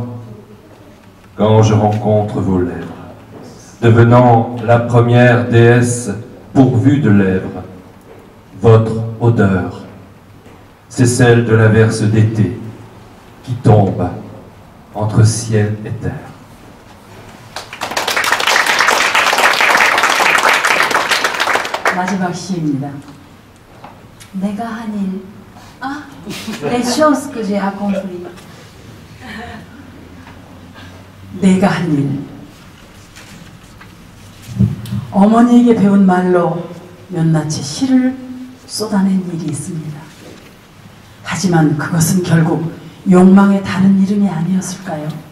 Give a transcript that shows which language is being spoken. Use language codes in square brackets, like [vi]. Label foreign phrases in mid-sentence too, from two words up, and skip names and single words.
[fr] Quand je rencontre vos lèvres, devenant la première déesse pourvue de lèvres, votre odeur, c'est celle de l'averse d'été qui tombe entre ciel et terre. [ko] 마지막 시입니다. 내가 한 일. [fr] Ah, les choses que j'ai accomplies. [ko] 내가 한 일. 어머니에게 배운 말로 몇낱의 시를 쏟아낸 일이 있습니다. 하지만 그것은 결국 욕망의 다른 이름이 아니었을까요?